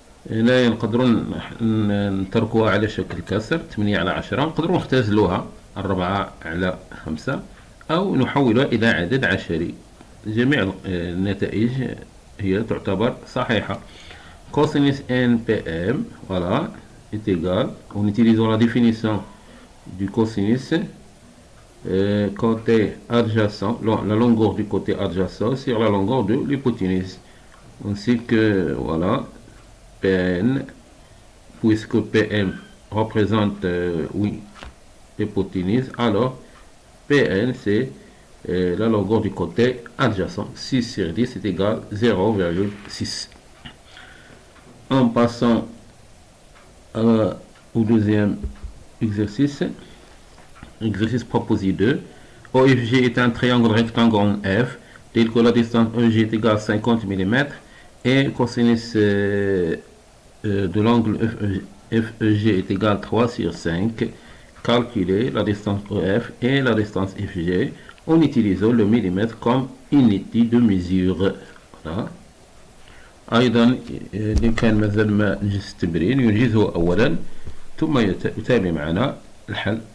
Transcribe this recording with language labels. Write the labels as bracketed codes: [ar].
[ar] هنا نقدروا نتركوها على شكل كسر 8 على 10. نقدروا نختزلوها 4 على 5 أو نحولها إلى عدد عشري. جميع النتائج هي تعتبر صحيحة. [fr] Cosinus NPM, voilà, est égal, en utilisant la définition du cosinus, côté adjacent, la longueur du côté adjacent sur la longueur de l'hypoténuse. Ainsi que, voilà, PN, puisque PM représente, oui, l'hypoténuse, alors PN c'est la longueur du côté adjacent. 6 sur 10 est égal à 0,6. En passant au deuxième exercice, exercice proposé 2. OFG est un triangle rectangle en F tel que la distance EG est égale à 50 mm et cosinus de l'angle FEG est égal à 3 sur 5. Calculer la distance EF et la distance FG en utilisant le millimètre comme unité de mesure. Voilà. [ar] أيضا إذا كان مازال ما نجز التمرين ينجزه أولا ثم يتابع معنا الحل.